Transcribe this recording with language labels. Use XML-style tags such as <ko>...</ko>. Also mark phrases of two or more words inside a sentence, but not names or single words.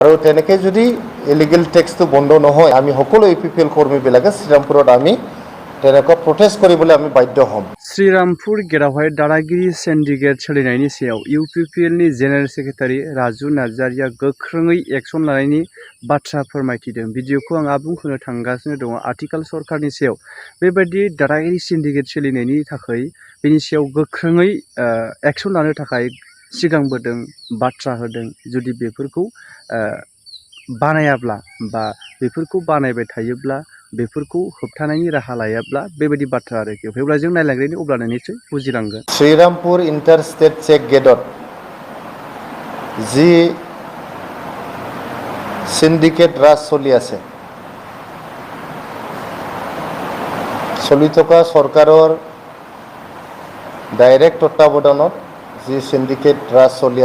<as>আৰু তেনেকৈ যদি ইলিগেল টেক্সটো বন্ধ নহয়, আমি সকলো UPPL কৰ্মীবিলাকে শ্ৰীৰামপুৰত আমি তেনেকুৱা প্ৰটেষ্ট কৰিবলৈ আমি বাধ্য হ'ম।</as> <brx>श्रीरामपुर गेटावहाय दादागिरि सिन्डिकेट सोलिनायनि सायाव UPPLनि</brx> <en>general secretary</en> <brx>राजु नार्जारिया गोख्रोङै एक्सन लानायनि बाथ्रा फोरमायथिदों। भिडिअखौ आं आबुं होनो थांगासिनो दङ। आथिखाल सरकारनि सायाव बेबायदि दादागिरि सिन्डिकेट सोलिनायनि थाखाय बेनि सायाव गोख्रोङै एक्सन लानो थाखाय सिगांबोदों, बाथ्रा होदों। जुदि बेफोरखौ बानायाब्ला बा बेफोरखौ बानायबाय थायोब्ला, बेफोरखौ होबथानायनि राहा लायाब्ला बेबायदि बाथ्रा आरोखि। अब्ला जों नायलांग्रानि अब्लानो निश्चय बुजिलांगोन।</brx> <as>श्रीरामपुर</as> <en>interstate check</en> <as>गेटत যি সিন্ডিকেট ৰাজ চলি আছে, চলি থকা চৰকাৰৰ ডাইৰেক্ট তত্বাৱধানত যি সিন্ডিকেট ৰাজ চলি</as>